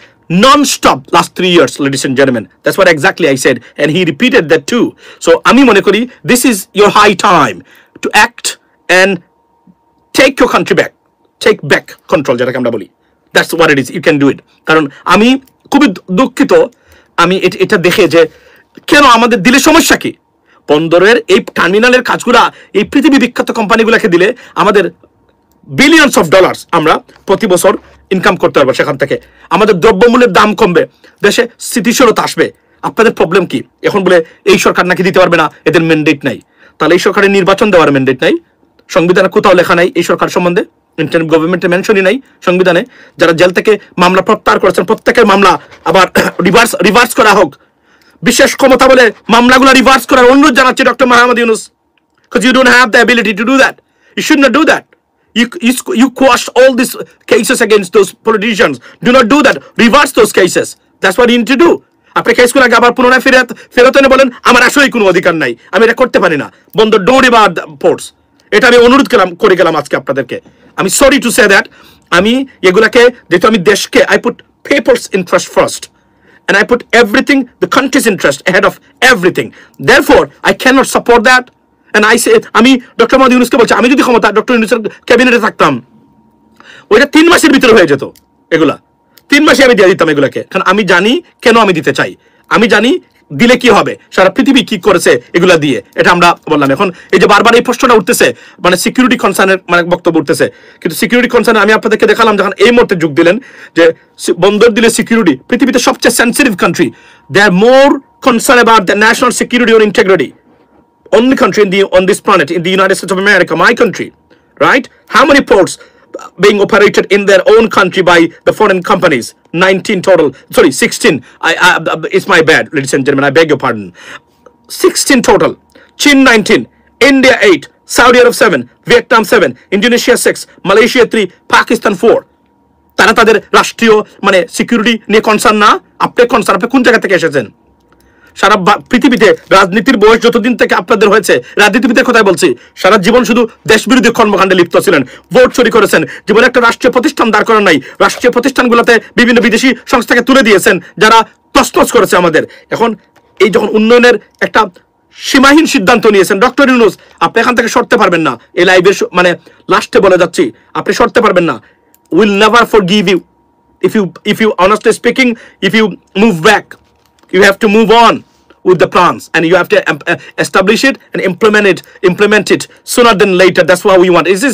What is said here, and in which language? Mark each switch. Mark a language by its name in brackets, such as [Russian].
[English] non-stop last 3 years, ladies and gentlemen. That's what exactly I said, and he repeated that too. So [Bangla] আমি মনে করি [English] this is your high time to act and take your country back, take back control, [Bangla] যেটাকে আমরা বলি. [English] That's what it is. You can do it. [Bangla] কারণ আমি খুবই দুঃখিত, আমি এটা দেখে যে কেন আমাদের দিলে সমস্যা কি, বন্দরের এই টার্মিনালের কাজগুলা এই পৃথিবী বিখ্যাত কোম্পানিগুলোকে দিলে আমাদের বিলিয়নস অফ ডলার্স আমরা প্রতি বছর ইনকাম করতে পারবো, সেখান থেকে আমাদের দ্রব্যমূল্যের দাম কমবে, দেশে স্থিতিশীলতা আসবে। আপনাদের প্রবলেম কি? এখন বলে এই সরকার নাকি দিতে পারবে না, এদের ম্যান্ডেট নাই। তাহলে এই সরকারের নির্বাচন দেওয়ার ম্যান্ডেট নাই, সংবিধানে কোথাও লেখা নাই এই সরকার সম্বন্ধে, ইন্টারিম গভর্নমেন্টের মেনশনই নাই সংবিধানে। যারা জেল থেকে মামলা প্রত্যাহার করেছেন প্রত্যেকের মামলা আবার রিভার্স করা হোক, বিশেষ ক্ষমতা বলে মামলাগুলো রিভার্স করার অনুরোধ জানাচ্ছি doctor Mohammad Yunus, [English] because you don't have the ability to do that. You should not do that. You quashed all these cases against those politicians. Do not do that. Reverse those cases. That's what you need to do. [Bangla] আপনি কেসগুলোকে আবার পুনরায় ফেরত এনে বলেন আমার আসলেই কোনো অধিকার নাই, আমি এটা করতে পারি না, বন্দর ডোন্ট রিভার পোর্টস। এটা আমি অনুরোধ করে গেলাম আজকে আপনাদেরকে। [English] আমি sorry to say that, [Bangla] আমি এগুলাকে যেহেতু আমি দেশকে [English] I put people's interest first and I put everything, the country's interest ahead of everything. Therefore I cannot support that. And I say, [Bangla] আমি ডক্টর মোহাম্মদ ইউনূসকে বলছি, আমি যদি ক্ষমতা ডক্টর ইউনূসের ক্যাবিনেটে থাকতাম, ওইটা 3 মাসের ভিতরে হয়ে যেত, এগুলা 3 মাসে আমি দিয়ে দিতাম এগুলাকে। কারণ আমি জানি কেন আমি দিতে চাই, আমি জানি দিলে কি হবে, সারা পৃথিবী কি করেছে এগুলা দিয়ে, এটা আমরা বললাম। এখন এই যে বারবার এই প্রশ্নটা উঠতেছে, মানে সিকিউরিটি কনসার্নের মানে বক্তব্য উঠতেছে, কিন্তু সিকিউরিটি কনসার্ন আমি আপনাদেরকে দেখালাম যখন এই মুহূর্তে যোগ দিলেন যে বন্দর দিলে সিকিউরিটি, পৃথিবীতে সবচেয়ে sensitive country, [English] They are more concern about the national security or integrity. Only country on this planet, in the United States of America, my country, right? How many ports being operated in their own country by the foreign companies? 19 total. Sorry, 16. It's my bad, ladies and gentlemen. I beg your pardon. 16 total. China 19, India 8, Saudi Arabia 7, Vietnam 7, Indonesia 6, Malaysia 3, Pakistan 4. [Bangla] তারা তাদের রাষ্ট্রীয় মানে security নিয়ে concern না। আপনি concern, আপনি কোন জায়গা থেকে এসেছেন? সারা পৃথিবীতে রাজনীতির বয়স যতদিন থেকে আপনাদের হয়েছে, রাজনীতিবিদের কথাই বলছি, সারা জীবন শুধু দেশবিরোধী কর্মকাণ্ডে লিপ্ত ছিলেন, ভোট চুরি করেছেন, জীবনে একটা রাষ্ট্রীয় প্রতিষ্ঠান দাঁড় করার নাই, রাষ্ট্রীয় প্রতিষ্ঠানগুলোতে বিভিন্ন বিদেশি সংস্থাকে তুলে দিয়েছেন যারা তছনছ করেছে আমাদের। এখন এই যখন উন্নয়নের একটা সীমাহীন সিদ্ধান্ত নিয়েছেন ডক্টর ইউনূস, আপনি এখান থেকে সরতে পারবেন না। এই লাইভের মানে লাস্টে বলে যাচ্ছি, আপনি সরতে পারবেন না। [English] Will never forgive you if you honestly speaking, if you move back. You have to move on with the plans, and you have to establish it and implement it sooner than later. That's what we want.